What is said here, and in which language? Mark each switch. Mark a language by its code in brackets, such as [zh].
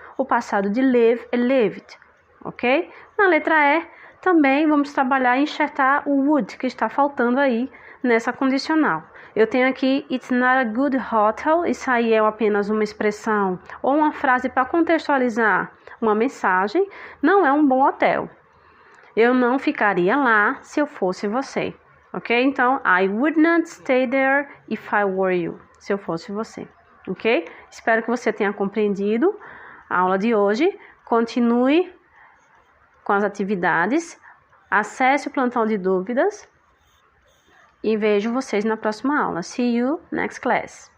[pt] O passado de live é lived, ok? Na letra E, também vamos trabalhar e enxertar o would, que está faltando aí nessa condicional. Eu tenho aqui, [en] it's not a good hotel. [pt] Isso aí é apenas uma expressão ou uma frase para contextualizar uma mensagem. Não é um bom hotel. Eu não ficaria lá se eu fosse você, ok? [en] Então, I would not stay there if I were you. [pt] Se eu fosse você, ok? Espero que você tenha compreendido a aula de hoje. Continue com as atividades, acesse o plantão de dúvidas e vejo vocês na próxima aula. [en] See you next class.